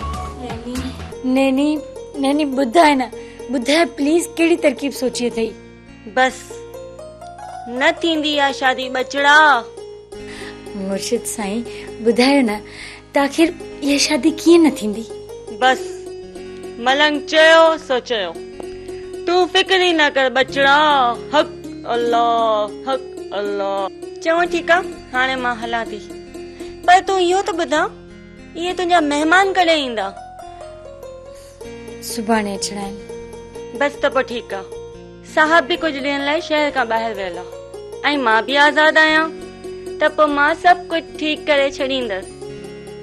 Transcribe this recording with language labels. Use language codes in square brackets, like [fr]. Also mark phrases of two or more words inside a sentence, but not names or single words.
[sd] नैनी ॿुधाए न, ॿुधाए प्लीज, कहिड़ी तरकीब सोची अथई? बस न थींदी आहे शादी बचड़ा। मुर्शिद साईं ॿुधायो न त आख़िर इहा शादी कीअं न थींदी? बस मलंग चयो सो चयो, तू फिक्र ही न कर बचड़ा। हक अल्लाह। चओ ठीकु आहे, हाणे मां हलां थी, पर तूं इहो त ॿुधा, इहे तुंहिंजा महिमान कॾहिं ईंदा? सुभाणे अचणा आहिनि। बस त पोइ ठीकु आहे, साहब बि कुझु ॾींहंनि लाइ शहर खां ॿाहिरि वियल आहे, ऐं मां बि आज़ादु आहियां, त पोइ मां सभु कुझु ठीकु करे छॾींदसि।